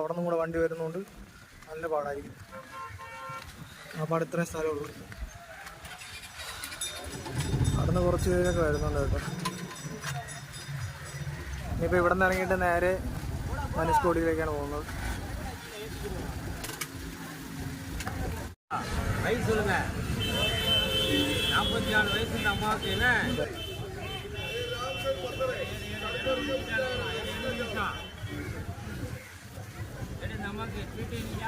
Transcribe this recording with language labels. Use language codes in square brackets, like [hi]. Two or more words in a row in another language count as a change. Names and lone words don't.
[ml] അവിടെ നിന്നും കൂടെ വണ്ടി വരുന്നതുകൊണ്ട് നല്ല പാടായിരിക്കും. ആ പടം ഇത്രയും സ്ഥലമുള്ളൂ. അവിടെ നിന്ന് കുറച്ച് പേരൊക്കെ വരുന്നുണ്ട് കേട്ടോ. ഇനിയിപ്പോൾ ഇവിടെ നിന്ന് ഇറങ്ങിയിട്ട് നേരെ ധനുഷ്കോടിയിലേക്കാണ് പോകുന്നത്. [ta] வயசு சொல்லுங்க. 44 வயசு இந்த அம்மாவுக்கு. என்ன இந்த அம்மாவுக்கு சீட்டு இல்லையா?